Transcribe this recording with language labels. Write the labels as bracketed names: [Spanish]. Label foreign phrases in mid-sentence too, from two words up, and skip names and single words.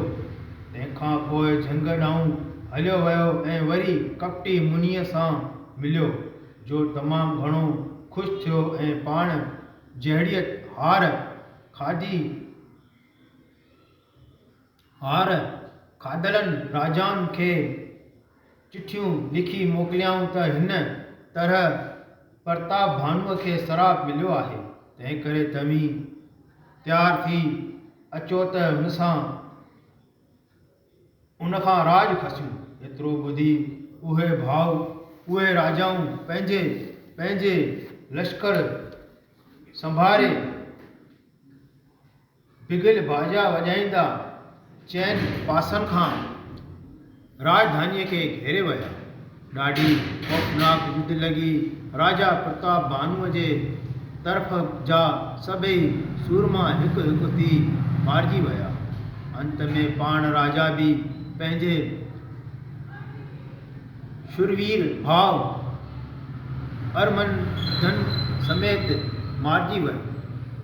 [Sindhi] तंहिंखां पोइ झंग ॾांहुं हलियो वियो ऐं वरी कपटी मुनीअ सां मिलियो, जो तमामु घणो ख़ुशि थियो ऐं पाण जहिड़ीअ हार खाधलनि राजाउनि खे चिठियूं लिखी मोकिलियाऊं त हिन तरह प्रताप भानुअ खे श्राप मिलियो आहे। तंहिं करे तव्हीं तयार थी अचो त उन खां राज खसियूं। एतिरो ॿुधी उहे राजाऊं पंहिंजे लश्कर संभारे बिगल बाजा वॼाईंदा चइनि पासनि खां राजधानीअ खे घेरे विया। ॾाढी खौफ़नाक युद्ध लॻी। राजा प्रताप भानुअ जे तरफ़ जा सभई सूरमा हिकु हिकु थी मारिजी विया। अंत में पाण राजा भी पंहिंजे शूरवीर भाउ अरमंदन समेत मारिजी वियो।